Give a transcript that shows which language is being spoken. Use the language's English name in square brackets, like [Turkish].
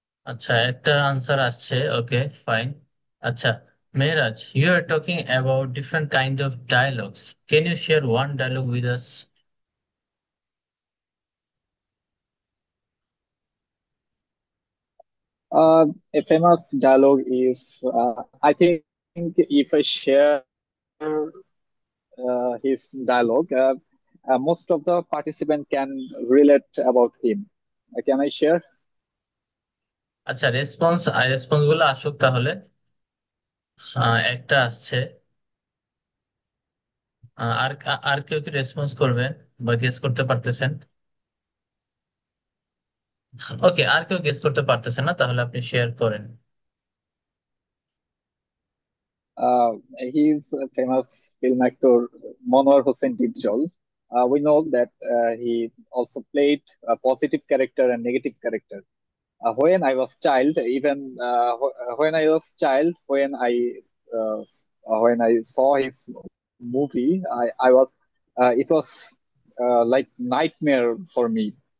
[Bangla] আচ্ছা, একটা আনসার আসছে, ওকে ফাইন। আচ্ছা, [English] Mehraj, you are talking about different kind of dialogues. Can you share one dialogue with us? A famous dialogue is, I think, if I share his dialogue, most of the participant can relate about him. Can I share? [Bangla] আচ্ছা, response গুলো আসুক তাহলে। একটা আসছে। আর আর কেউ কি response করবেন বা গেস করতে পারতেছেন? ওকে, আর কেউ গেস করতে পারতেছেন না, তাহলে আপনি শেয়ার করেন। [English] Uh, he's a famous film actor, Monwar Hossain Dibjol. We know that he also played a positive character and negative character. When I was child, even when I was child, uh, when I saw his movie, I was it was like nightmare for me.